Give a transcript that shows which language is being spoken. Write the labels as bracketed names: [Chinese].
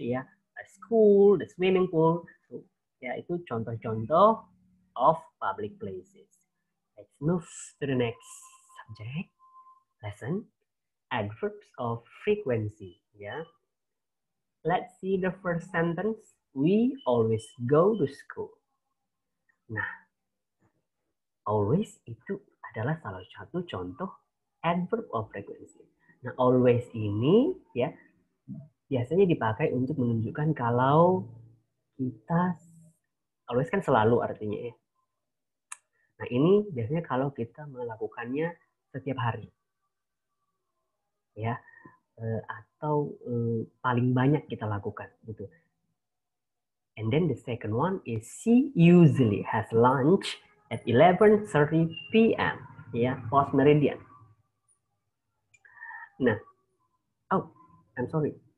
[English] Yeah, a school, the swimming pool. So yeah, [Indonesian] itu contoh-contoh [English] of public places. Let's move to the next subject lesson. Adverbs of frequency. Yeah. Let's see the first sentence. We always go to school. [Indonesian] Nah, always itu adalah salah satu contoh adverb of frequency. Nah, always ini ya biasanya dipakai untuk menunjukkan kalau kita always kan selalu artinya ya. Nah, ini biasanya kalau kita melakukannya setiap hari. Ya, atau paling banyak kita lakukan gitu. [English] And then the second one is she usually has lunch at 11:30 p.m. ya, post meridian. Nah, oh, I'm sorry.